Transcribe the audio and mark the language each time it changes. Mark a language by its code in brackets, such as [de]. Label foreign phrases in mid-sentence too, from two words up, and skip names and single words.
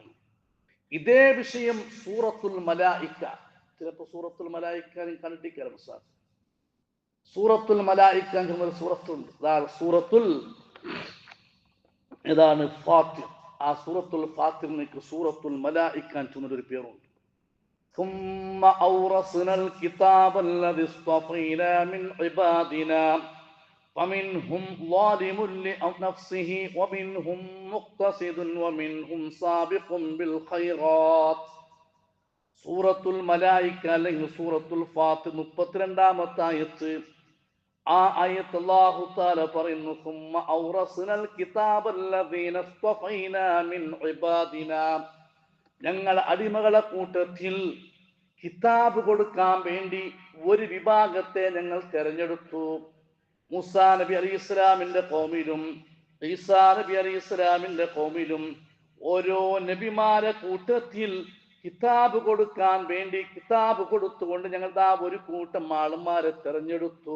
[ml] ഇതേ വിഷയം സൂറത്തുൽ മലായിക്ക. ചിലപ്പോൾ സൂറത്തുൽ മലായിക്ക കണ്ടിട്ടില്ല. സൂറത്തുൽ മലായിക്ക എന്നൊരു സൂറത്തുണ്ട്. അതാണ് ഏതാണ് ഫാത്തിർ. ആ സൂറത്തുൽ ഫാത്തിറിനേക്ക് സൂറത്തുൽ മലായിക്ക എന്നൊരു പേരുണ്ട്. [ar] ثم أورثنا الكتاب الذي اصطفينا من عبادنا فمنهم ظالم لنفسه ومنهم مقتصد ومنهم سابق بالخيرات. [ml] സൂറത്തുൽ മലായിക്ക അല്ലെങ്കിൽ സൂറത്തുൽ ഫാത്തിർ 32-ാമത്തെ ആയത്ത്. ആ ആയത്ത് [ar] الله تعالى [ml] പറയുന്നു, [ar] ثم أورثنا الكتاب الذين اصطفينا من عبادنا. [ml] ഞങ്ങൾ അടിമകളെ കൂട്ടത്തിൽ കിതാബ് കൊടുക്കാൻ വേണ്ടി ഒരു വിഭാഗത്തെ ഞങ്ങൾ തെരഞ്ഞെടുത്തു. മൂസാ നബി അലൈഹിസ്സലാമിന്റെ ഖൗമിലും ഈസാ നബി അലൈഹിസ്സലാമിന്റെ ഖൗമിലും ഓരോ നബിമാരെ കൂട്ടത്തിൽ കിതാബ് കൊടുക്കാൻ വേണ്ടി കിതാബ് കൊടുത്തുകൊണ്ട് ഞങ്ങൾ ഒരു കൂട്ടം ആളുമാരെ തെരഞ്ഞെടുത്തു.